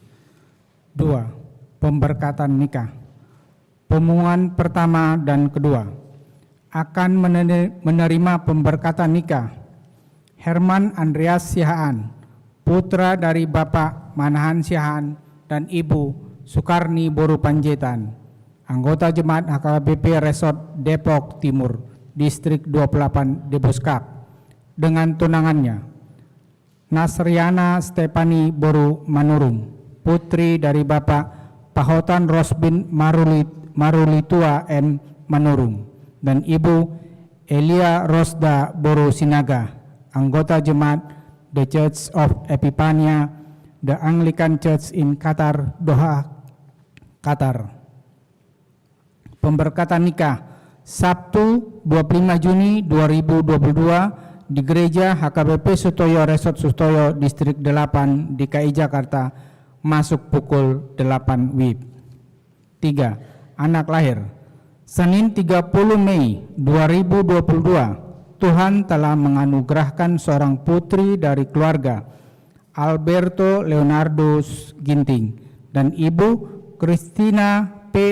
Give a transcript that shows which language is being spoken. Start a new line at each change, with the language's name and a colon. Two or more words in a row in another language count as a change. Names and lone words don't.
Indonesian: 2. Pemberkatan nikah. Pengumuman pertama dan kedua. Akan menerima pemberkatan nikah Herman Andreas Sihaan, putra dari Bapak Manahan Sihaan dan Ibu Sukarni Boru Panjaitan, anggota Jemaat HKBP Resort Depok Timur, Distrik 28 Deboskap, dengan tunangannya Nasriana Stepani Boru Manurung, putri dari Bapak Pahotan Rosbin Marulitua M. Manurung, dan Ibu Elia Rosda Boru Sinaga, anggota Jemaat The Church of Epiphania, The Anglican Church in Qatar, Doha, Qatar. Pemberkatan nikah Sabtu 25 Juni 2022 di Gereja HKBP Sutoyo Resort Sutoyo, Distrik 8, DKI Jakarta, masuk pukul 8 WIB. 3. Anak lahir Senin 30 Mei 2022, Tuhan telah menganugerahkan seorang putri dari keluarga Alberto Leonardo Ginting dan Ibu Christina P.